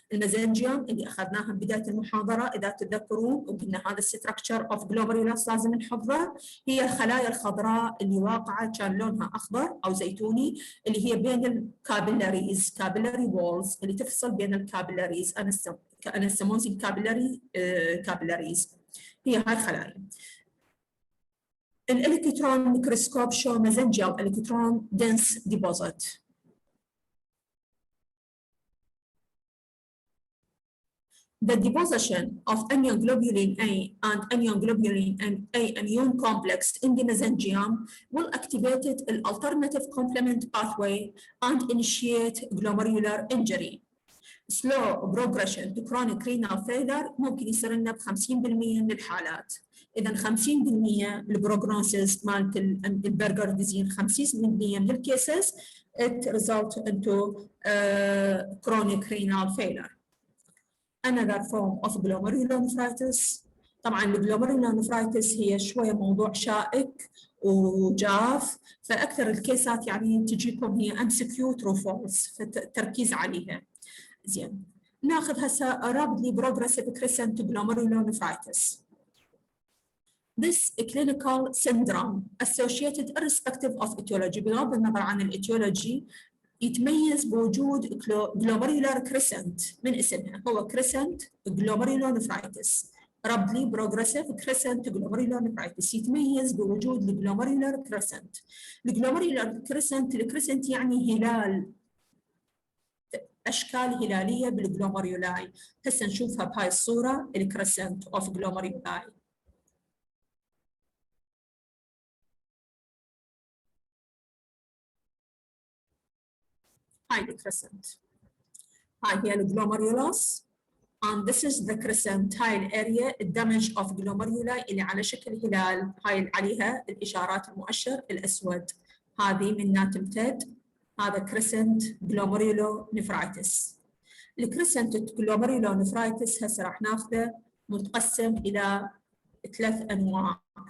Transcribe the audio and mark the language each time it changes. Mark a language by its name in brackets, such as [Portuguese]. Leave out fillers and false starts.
[Arabic] الميزنجيوم اللي اخذناها بداية المحاضرة اذا تتذكرون، وقلنا هذا [English] structure of glomerulus [Arabic] لازم نحفظه. هي الخلايا الخضراء اللي واقعة كان لونها اخضر او زيتوني، اللي هي بين الكابيلاريز، كابيلاري وولز اللي تفصل بين الكابيلاريز. انا اسمونزي كابيلاريز هي هاي الخلايا. [English] الالكترون microscope show mesangial electron dense deposit. The deposition of immunoglobulin A and immunoglobulin A immune complex in the mesangium will activate an alternative complement pathway and initiate glomerular injury. Slow progression to chronic renal failure [Arabic] ممكن يصير لنا ب 50% من الحالات. [English] إذا 50% البروجنوسيس مالت البرجر ديزين 50% من الكيسز it result into chronic renal failure. Another form of glomerulonephritis. [Arabic] طبعا الجلوميرولونيفرايتس هي شوية موضوع شائك وجاف، فأكثر الكيسات يعني تجيكم هي MCQ true false، فالتركيز عليها. زين، ناخذ هسه [English] rapidly progressive crescent glomerulonephritis. This clinical syndrome associated irrespective of etiology، [Arabic] بغض النظر عن الاتيولوجي يتميز بوجود [English] glomerular crescent من اسمها، هو crescent glomerulonephritis. rapidly progressive crescent glomerulonephritis [Arabic] يتميز بوجود [English] glomerular crescent. [Arabic] glomerular crescent يعني هلال، أشكال هلالية بالجلوميرولاي. هسه نشوفها بهاي الصورة الكريسنت أوف جلوميرولاي. هاي الكريسنت، هاي هي الجلوميرولوس [English] and this is the crescent. [Arabic] هاي الاريا الدمج of glomeruli اللي على شكل هلال، هاي عليها الإشارات المؤشر الأسود، هذه منها تمتد. [English] هذا crescent glomerulonephritis. [Arabic] الكريسنت glomerulonephritis هسه راح ناخذه متقسم إلى 3 أنواع.